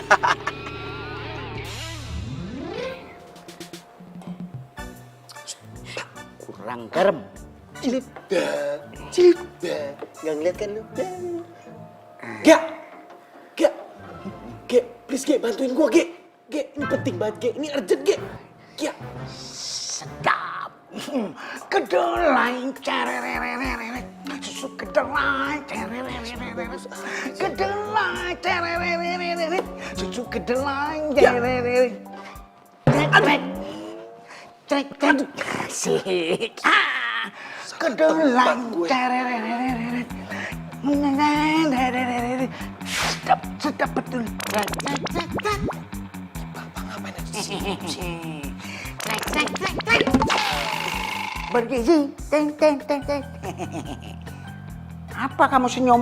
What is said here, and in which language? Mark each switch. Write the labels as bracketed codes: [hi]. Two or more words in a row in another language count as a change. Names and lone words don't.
[id] Kurang garam. Cilda. Nggak ngeliat kan lu? Gak, please Ge, bantuin gua Ge. Ge, ini penting banget Ge, ini urgent Ge. Ge. Sedap. Kedelai cerererereret. Susu kedelai cerererereret. Kedelai cerererereret. Susu kedelai cerererereret. Trek. Asik. Kedelai cerererereret. Sedap betul. Bapak ngapain aja sih? Trek. Bergizi. Teng. Apa kamu senyum?